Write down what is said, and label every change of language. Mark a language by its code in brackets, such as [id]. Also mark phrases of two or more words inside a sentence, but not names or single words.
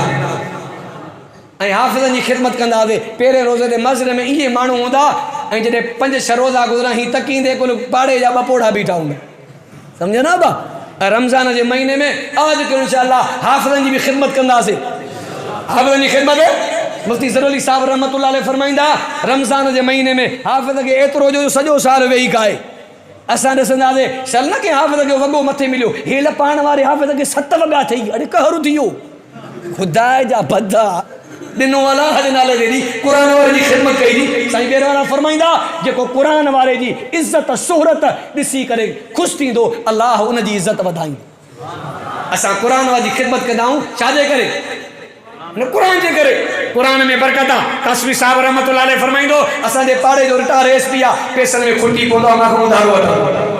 [sd] ऐं हाफ़िज़नि जी ख़िदमत कंदासीं पहिरें रोज़े ते मस्जिद में इहे माण्हू हूंदा ऐं जॾहिं 5-6 रोज़ा गुज़रा ही तकींदे कुल पाड़े जा 2 पोड़ा बीठा हूंदा सम्झो ना बा रमज़ान जे महीने में आज के इंशाअल्लाह हाफ़िज़नि जी बि ख़िदमत कंदासीं हाफ़िज़नि जी ख़िदमत मुफ्ती ज़रूरी साहब [ar] رحمة الله عليه [sd] फरमाईंदा रमज़ान जे महीने में हाफ़िज़ खे एतिरो जो सॼो साल वेही खाए असां ॾिसंदासीं चल न के हाफ़िज़ खे वॻो मथे मिलियो हेल पाइण वारे हाफ़िज़ खे 7 वॻा ठही अॼु कहर थी वियो ख़ुदा जा बदा ॾिनो अलाह जे नाले ते क़ुर वारे जी ख़िदमत कई थी साईं ॿेर वारा फरमाईंदा जेको क़ुर वारे जी इज़त शोहरत ॾिसी करे ख़ुशि थींदो अलाह उन जी इज़त वधाईंदो असां क़ुर वारी जी ख़िदमत कंदा आहियूं छाजे करे न क़ुर जे करे क़ुर में बरकत आहे तस्वीर साहब [ar] رحمة الله عليه [sd] फरमाईंदो असांजे पाड़े जो रिटायर एसपी आहे पैसनि में खुटी पवंदो आहे मां उधारो वठो